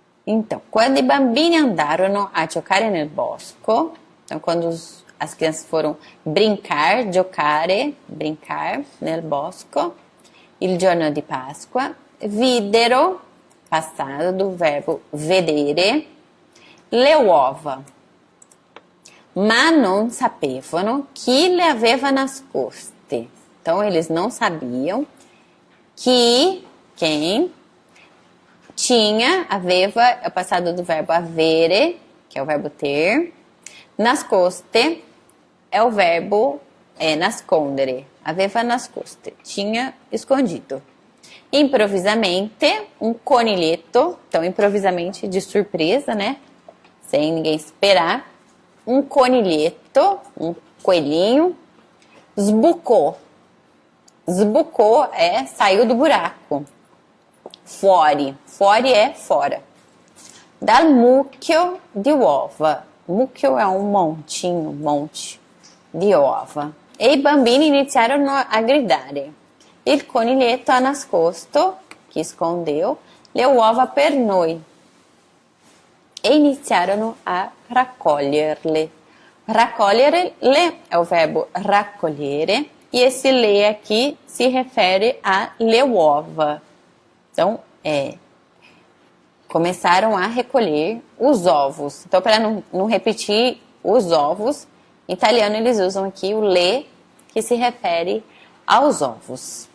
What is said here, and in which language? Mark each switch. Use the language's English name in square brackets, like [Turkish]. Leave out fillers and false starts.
[Portuguese] Então, quando [Italian] i bambini andarono a giocare nel bosco, [Portuguese] então quando as crianças foram brincar, [Italian] giocare, brincar nel bosco, il giorno di Pasqua, videro, [Portuguese] passado do verbo vedere, [Italian] le uova, ma non sapevano chi le aveva nascoste. [Portuguese] Então, eles não sabiam que quem tinha, [Italian] aveva, [Portuguese] é o passado do verbo avere, que é o verbo ter. Nascoste é o verbo nascondere. [Italian] Aveva nascoste, [Portuguese] tinha escondido. Improvisamente, um coniglietto, então improvisamente de surpresa, né? Sem ninguém esperar. Um coniglietto, um coelhinho, sbucou. Sbucou é saiu do buraco. fuori. [Italian] Fuori [Portuguese] é fora. [Italian] Dal mucchio di uova. [Portuguese] Mucchio é um montinho, monte [Italian] di uova. E i bambini iniziarono a gridare. Il coniglietto ha nascosto, [Portuguese] que escondeu, [Italian] le uova per noi. E iniziarono a raccoglierle. Raccogliere [Portuguese] é o verbo [Italian] raccogliere. [Portuguese] E esse le aqui se refere a le uova. Então, começaram a recolher os ovos. Então, para não repetir os ovos, em italiano eles usam aqui o le, que se refere aos ovos.